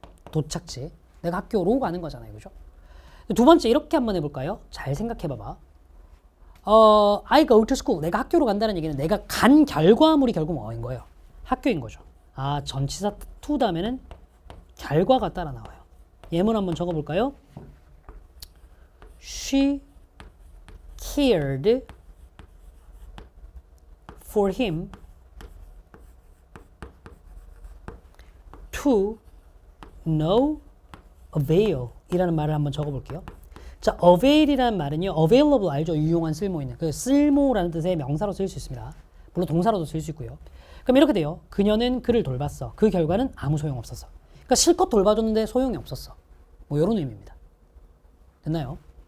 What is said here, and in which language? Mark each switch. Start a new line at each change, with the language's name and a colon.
Korean: 도착지. 내가 학교로 가는 거잖아요. 그죠? 두 번째, 이렇게 한번 해볼까요? 잘 생각해 봐봐.
English: I go to school.
Korean: 내가 학교로 간다는 얘기는 내가 간 결과물이 결국 뭐인 거예요? 학교인 거죠. 아, 전치사 to 다음에는 결과가 따라 나와요. 예문 한번 적어볼까요?
English: She cared for him to no avail
Korean: 이라는 말을 한번 적어볼게요. 자, avail이라는 말은요, available 알죠? 유용한, 쓸모 있는. 그 쓸모라는 뜻의 명사로 쓸 수 있습니다. 물론 동사로도 쓸 수 있고요. 그럼 이렇게 돼요. 그녀는 그를 돌봤어. 그 결과는 아무 소용 없었어. 그러니까 실컷 돌봐줬는데 소용이 없었어. 뭐 이런 의미입니다. 됐나요?